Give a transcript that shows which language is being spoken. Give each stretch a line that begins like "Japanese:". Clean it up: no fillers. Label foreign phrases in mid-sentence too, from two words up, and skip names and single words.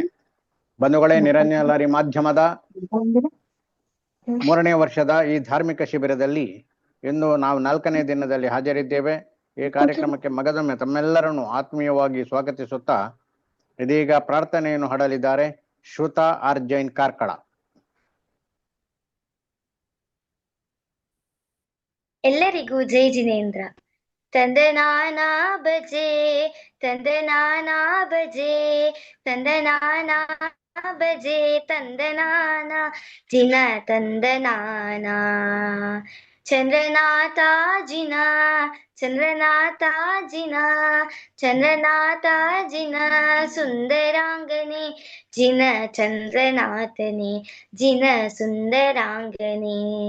Kannada: ಬಂಧುಗಳೇ, ನಿರಂಜನ ಲಹರಿ ಮಾಧ್ಯಮದ 3ನೇ ವರ್ಷದ ಈ ಧಾರ್ಮಿಕ ಶಿಬಿರದಲ್ಲಿ ಇಂದು ನಾವು 4ನೇ ದಿನದಲ್ಲಿ ಹಾಜರಿದ್ದೇವೆ. ಈ ಕಾರ್ಯಕ್ರಮಕ್ಕೆ ಮಗದೊಮ್ಮೆ ತಮ್ಮೆಲ್ಲರನ್ನು ಆತ್ಮೀಯವಾಗಿ ಸ್ವಾಗತಿಸುತ್ತಾ ಇದೀಗ ಪ್ರಾರ್ಥನೆಯನ್ನು ಹಾಡಲಿದ್ದಾರೆ ಶ್ರುತ ಆರ್ ಜೈನ್ ಕಾರ್ಕಳ. ಎಲ್ಲರಿಗೂ ಜೈ ಜಿನೇಂದ್ರ. ತಂದನಾನ ಬಜೆ ತಂದನಾನ ಬಜೆ ತಂದನಾನ ಬಜೆ ತಂದನಾನ ಜಿನ ತಂದನಾನ. ಚಂದ್ರನಾಥ ಜಿನ ಚಂದ್ರನಾಥ ಜಿನ ಚಂದ್ರನಾಥ ಜಿನ ಸುಂದರಾಂಗನೆ ಜಿನ ಚಂದ್ರನಾಥನೆ ಜಿನ ಸುಂದರಾಂಗನೆ.